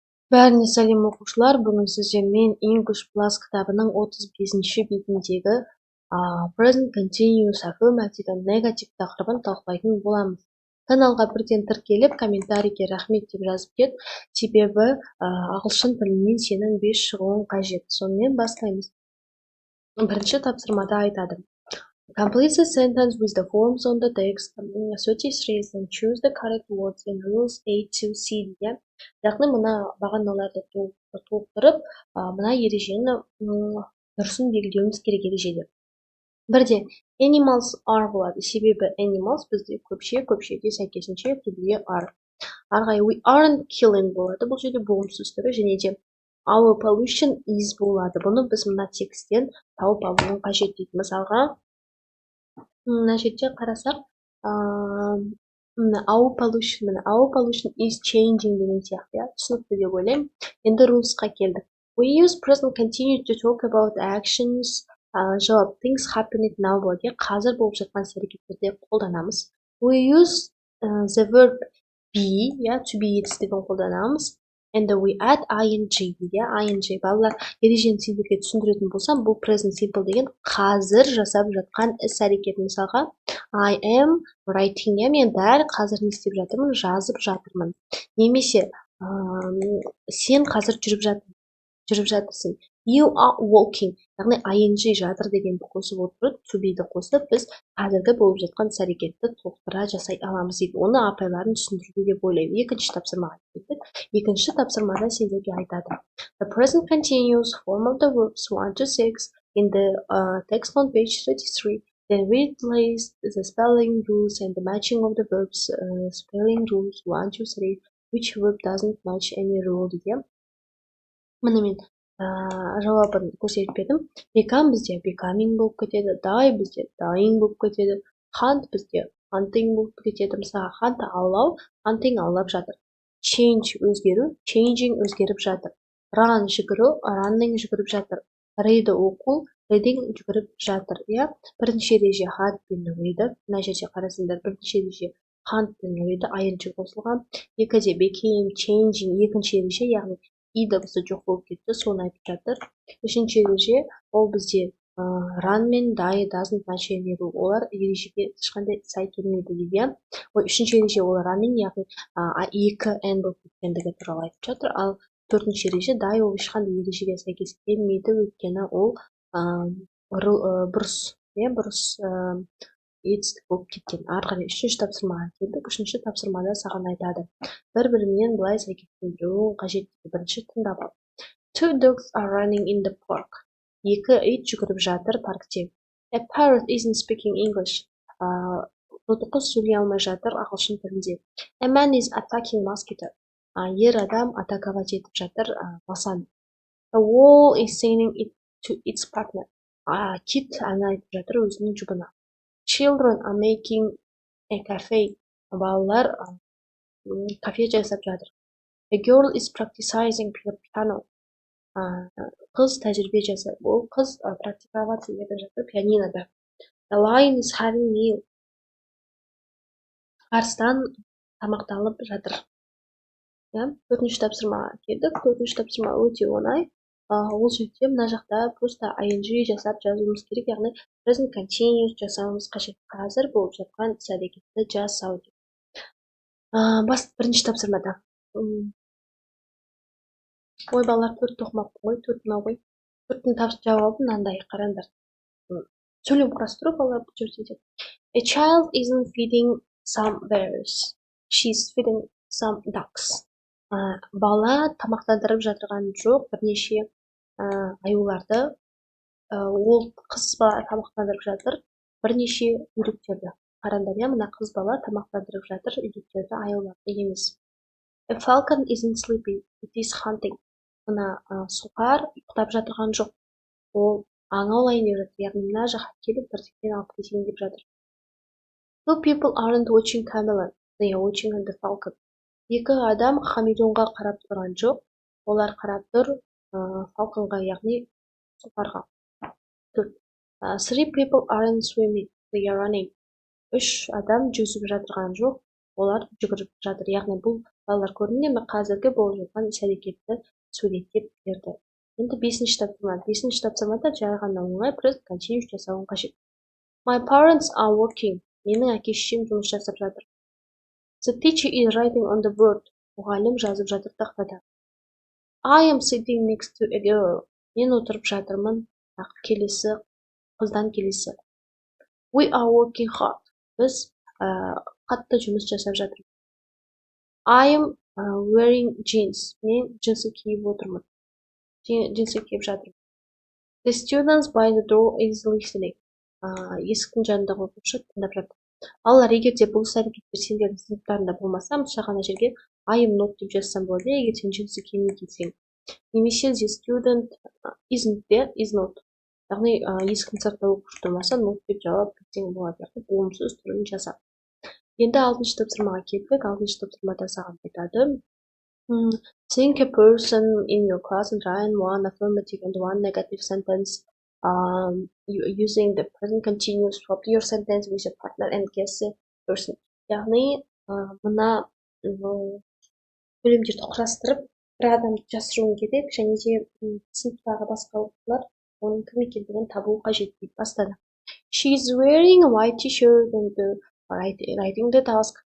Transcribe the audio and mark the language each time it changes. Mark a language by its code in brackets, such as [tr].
[kk] Бәріне сәлем оқушылар, бүгін сіздермен English Plus кітабының 35-ші бетіндегі [en] Present Continuous Affirmative and Negative [kk] тақырыбын талқылайтын боламыз. Каналға бірден тіркеліп, комментарийге рахмет деп жазып кет, себебі ағылшын тілінен сенің 5 шығуың қажет. Сонымен бастаймыз. Бірінші тапсырмада айтады. [en] Complete the sentence with the forms on the text. 33 and choose the correct words in rules A to C. [kk] Яғни мына бағаналарды толықтырып, мына ережені дұрысын белгілеуіміз керек ережеде. Бірде [en] animals are [kk] болады. Себебі animals бізде көпшеге сәйкесінше түбіге are. Арғай [en] we aren't killing [kk] болады. Бұл жерде болымсыз түрі және де [en] our pollution is [kk] болады. Бұны біз мына тексттен тауып алуын қажет дейді. Мысалға, мына жерде қарасақ, [en] our pollution is changing [kk] деген сияқты, түсінікті деп ойлаймын. Енді rulesқа келдік. [en] We use present continuous to talk about actions. [kk] Жауап [en] things happening now [kk] болады. Қазір болып жатқан әрекеттерде қолданамыз. [en] We use the verb be, to be [kk] етістігін қолданамыз. [en] And we add ing, ing. [kk] Балалар, ережені сендерге түсіндіретін болсам, бұл present simple деген қазір жасап жатқан іс әрекет. Мысалға, [en] I am writing. [kk] Мен дәл қазір не істеп жатырмын, жазып жатырмын. Немесе, сен қазір жүріп жатырсың. [en] You are walking. [kk] Яғни ing жатыр дегенді қосып отырып, to be'ді қосып, біз қазіргі болып жатқан іс әрекетті толықтыра жасай аламыз дейді. Оны апайларын түсіндіруге деп ойлаймын. Екінші тапсырмаға кеттік. Екінші тапсырмада сендерге айтады. [en] The present continuous form of the verbs 1 to 6 in the text on page 33. Then replace the spelling rules and the matching of the verbs. Spelling rules 1 to 3. Which verb doesn't match any rule [kk] дейді. Міне мен жауабын көрсетіп едім. Become бізде becoming болып кетеді, die бізде dying болып кетеді, hunt бізде hunting болып кетеді. Мысалы, hunt аулау, hunting аулап жатыр. Change өзгеру, changing өзгеріп жатыр. Run жүгіру, running жүгіріп жатыр. Read оқу, reading жүгіріп жатыр. Бірінші ереже hunt пен read. Мына жерде қарасаңдар, бірінші ереже hunt пен read ing қосылған. Екіде became, changing, екінші ереже, яғни и дыбысы жоқ болып кетті, соны айтып жатыр. Үшінші ереже, ол бізде run мен die [en] doesn't match any rule. [kk] Олар ережеге ешқандай сай келмейді дейді. Үшінші ереже ол running, яғни екі n болып кеткендігі туралы айтып жатыр. Ал төртінші ереже die ол ешқандай ережеге сәйкес келмейді, өйткені ол бұрыс етістік болып кеткен. Арқылы үшінші тапсырмаға келдік. Үшінші тапсырмада саған айтады. Бір-бірімен былай сәйкестендіруің қажет. Бірінші тыңдап ал. [en] Two dogs are running in the park. [kk] Екі ит жүгіріп жатыр паркте. [en] A parrot isn't speaking English. [kk] Құс сөйлей алмай жатыр ағылшын тілінде. [en] A man is attacking mosquito. [kk] Ер адам атаковать етіп жатыр масаны. [en] A wall is saying it to its partner. [kk] Кит ән айтып жатыр өзінің жұбына. [en] Children are making a cafe. [kk] Балалар кафе жасап жатыр. [en] A girl is practicing piano. [kk] Қыз тәжірибе жасап, ол қыз практиковаться етіп жатыр пианинода. [en] A lion is having meal. [kk] Арыстан тамақталып жатыр. Төртінші тапсырмаға келдік. Төртінші тапсырма өте оңай. Ол жерде мына жақта просто ing жасап жазуымыз керек, яғни present continuous жасауымыз қажет. Қазір болып жатқан іс әрекетті жасау. Бірінші тапсырмада. Ой, балалар, төрт оқымаппын ғой, төрт мынау ғой. Төрттің жауабы мынандай, қараңдар. Сөйлем құрастыру балалар бұл жерде. [en] A child isn't feeding some bears. She's feeding some ducks. [kk] Бала тамақтандырып жатырған жоқ, бірнеше аюларды. Ол қыз бала тамақтандырып жатыр, бірнеше үйректерді. Қараңдар, мына қыз бала тамақтандырып жатыр үйректерді, аюларды емес. [en] A falcon isn't sleeping, it is hunting. [kk] Мына сұңқар ұйықтап жатырған жоқ, ол аң аулайын деп жатыр. Яғни мына жаққа келіп бірдеңені алып кетейін деп жатыр. Two people aren't watching camera, they are watching the falcon. Екі адам хамелеонға қарап тұрған жоқ, олар қарап тұр falconға, яғни сұңқарға. [en] Three people aren't swimming, they are running. [kk] Үш адам жүзіп жатырған жоқ, олар жүгіріп жатыр. Яғни бұл Балалар көрдіңдер ме, қазіргі болып жатқан іс-әрекетті суреттеп берді. Енді 5-ші тапсырма. 5-ші тапсырмада жай ғана оңай present continuous жасауың қажет. [en] My parents are working. [kk] Менің әке-шешем жұмыс жасап жатыр. [en] The teacher is writing on the board. [kk] Мұғалім жазып жатыр тақтада. [en] I am sitting next to a girl. [kk] Мен отырып жатырмын. Келесі қыздан келесі. [en] We are working hard. [kk] Біз қатты жұмыс жасап жатырмыз. [en] I am wearing jeans. [kk] Мен джинсы киіп отырмын. Джинсы киіп жатырмын. [en] The students by the door is listening. [kk] Есіктің жанындағы оқушы тыңдап жатыр. Балалар, егер де бұл іс-әрекеттер сендердің сыныптарында болмаса, мысалы ғана жерге [en] I am not [kk] деп жазсам болады, егер сен джинсы киемін келсең. Немесе [en] the student isn't there, is not. [kk] Яғни есіктің сыртында оқушы тұрмаса, not деп жауап берсең болады. Яғни болымсыз түрін жаза. Енді 6-шы тапсырмаға келдік. 6-шы тапсырмада саған айтады. [en] Think a person in your class and write one affirmative and one negative sentence using the present continuous. Swap your sentence with your partner and guess the person. [kk] Яғни мына бөлімдерді құрастырып, бір адамды жасыруың керек, және де сыныптағы басқа оқушылар оның кім екендігін табу қажет деп бастады. [en] She is wearing a white t-shirt and writing the task.